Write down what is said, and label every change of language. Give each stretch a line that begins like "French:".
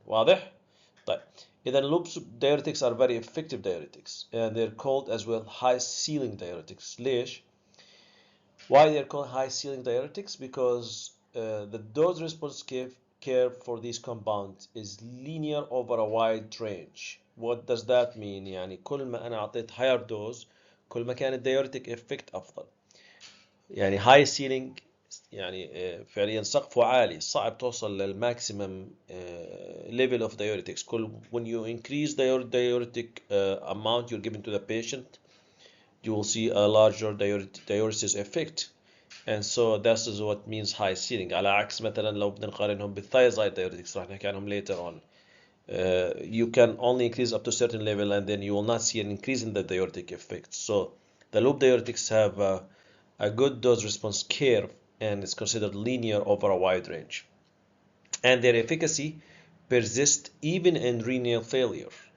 Arabic: واضح؟ طيب إذا
English: loop diuretics are very effective diuretics, and they're called as well high ceiling diuretics.
Arabic: ليش؟
English: Why they're called high ceiling diuretics? Because the dose response curve for these compounds is linear over a wide range. What does that mean؟
Arabic: يعني كل ما أنا أعطيت
English: higher dose
Arabic: كل ما كان الديوريتك effect أفضل. يعني high ceiling يعني فعليا سقفه عالي، صعب توصل للماكسيمم
English: level of diuretics. when you increase the diuretic amount you're giving to the patient, you will see a larger diuresis effect. And so this is what means high ceiling.
Arabic: على عكس مثلا لو بدنا نقارنهم بالثايزايد diuretics راح نحكي عنهم
English: later on. You can only increase up to a certain level and then you will not see an increase in the diuretic effect. So The loop diuretics have a good dose response curve and is considered linear over a wide range. And their efficacy persists even in renal failure.